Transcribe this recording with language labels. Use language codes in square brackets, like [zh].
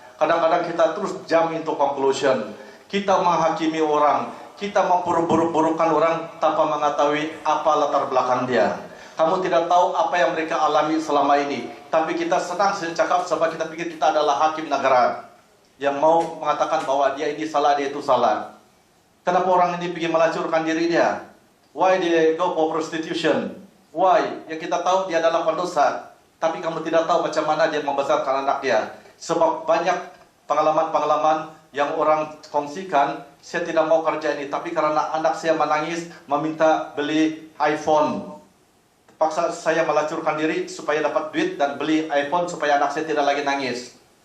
[ms] Kadang-kadang kita terus [en] jump into conclusion. [ms] Kita menghakimi orang, kita memburuk-burukkan orang tanpa mengetahui apa latar belakang dia. Kamu tidak tahu apa yang mereka alami selama ini, tapi kita senang cakap sebab kita pikir kita adalah hakim negara yang mau mengatakan bahwa dia ini salah, dia itu salah. Kenapa orang ini pergi melacurkan diri dia? [en] Why they go for prostitution? Why? [ms] Yang kita tahu dia adalah pendosa, tapi kamu tidak tahu macam mana dia membesarkan anak dia. Sebab banyak pengalaman-pengalaman yang orang kongsikan, saya tidak mau kerja ini, tapi karena anak saya menangis, meminta beli iPhone. Paksa saya melacurkan diri supaya dapat duit dan beli iPhone supaya anak saya tidak lagi nangis.